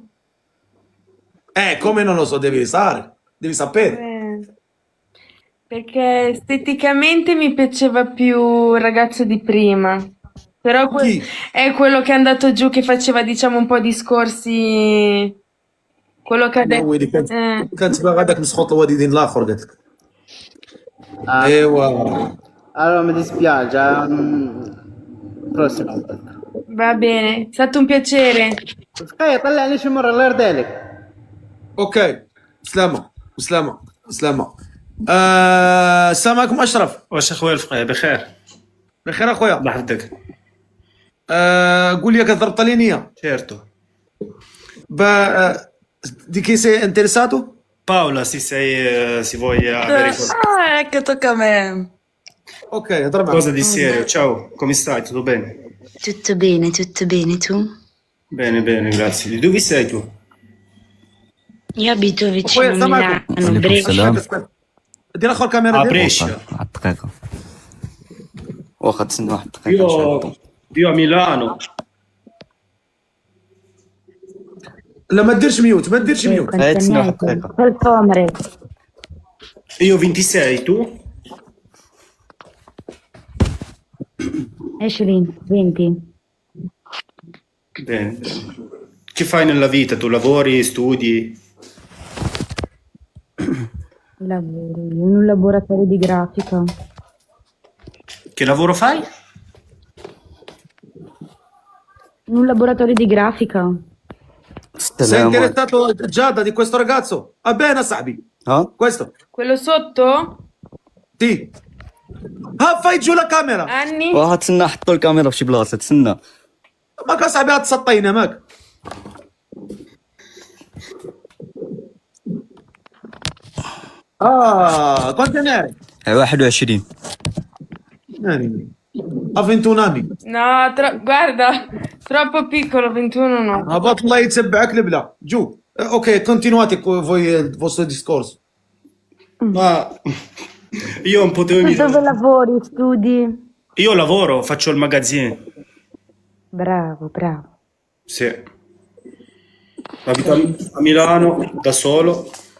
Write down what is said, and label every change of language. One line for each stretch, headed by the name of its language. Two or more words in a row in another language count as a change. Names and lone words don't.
Italian: Come non lo so, devi sapere. Perché esteticamente mi piaceva più il ragazzo di prima. Però Chi? è quello che è andato giù che faceva, diciamo, un po' discorsi. Quello che ha detto.
Arabic: ويلي كانت باغا هذاك مسخوط الوالدين الاخر قالت لك.
Italian: Ah,
Arabic: ايوا
Italian: allora mi dispiace, prossima volta. Va bene, è stato un piacere.
Arabic: طلعني شي مرة الله يرضي عليك. اوكي سلامة. السلام عليكم اشرف. واش اخويا الفقيه بخير؟ بخير اخويا. الله يحفظك. قول لي كضرب طالينية.
Italian: Certo. Di chi sei interessato? Paola, se vuoi avere ecco, tocca a me.
Arabic: Ok, اضرب
Italian: qualcosa di serio. Ciao, come stai? Tutto bene? Tutto bene, tu? Bene, grazie. Di dove sei tu? Io abito vicino
Arabic: اخويا
Italian: a
Arabic: السلام عليكم.
Italian: Milano, Brescia.
Arabic: دير اخر كاميرا
Italian: A
Arabic: ديالك.
Italian: Brescia.
Arabic: واحد الدقيقة واخا تسنى واحد الدقيقة إن شاء الله.
Italian: Io a Milano.
Arabic: لا ما ديرش ميوت. تسنى واحد الدقيقة. Polpomere.
Italian: Io 26, tu? 20. Bene. Che fai nella vita? Tu lavori, studi? Lavoro io in un laboratorio di grafica. Che lavoro fai? In un laboratorio di grafica. Sei
Arabic: السلام عليكم.
Italian: interessato Giada di questo ragazzo? Va bene صاحبي. ها Questo? Quello sotto? Sì. fai giù la camera. Anni?
Arabic: واحد تسنى حطوا الكاميرا في شي بلاصة تسنى. ماك اصاحبي غتسطينا ماك.
Italian: quanti ne hai? 21. A 21 anni. No, guarda, troppo piccolo, 21 no.
Arabic: هبط الله يتبعك البلا جو.
Italian: Ok, continuate voi il vostro discorso. Ma io un po' devo Dove lavori? Studi? Io lavoro, faccio il magazzino. Bravo. Sì. Abito a Milano da solo.